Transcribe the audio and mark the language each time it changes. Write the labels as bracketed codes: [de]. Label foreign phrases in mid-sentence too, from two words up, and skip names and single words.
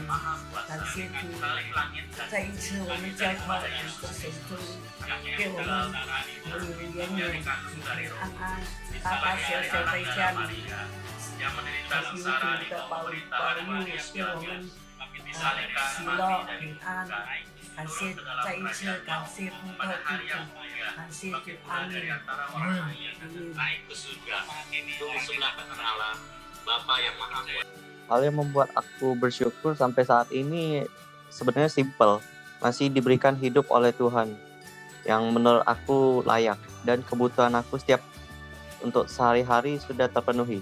[zh] 感谢主，再一次我们交托你的手中，给我们永远平平安安，大大小小在家里，求主的保佑，给我们喜乐平安。感谢再一次感谢奉告主，感谢主，阿门。 [id] Hal yang membuat aku bersyukur sampai saat ini sebenarnya simpel, masih diberikan hidup oleh Tuhan yang menurut aku layak, dan kebutuhan aku setiap untuk sehari-hari sudah terpenuhi.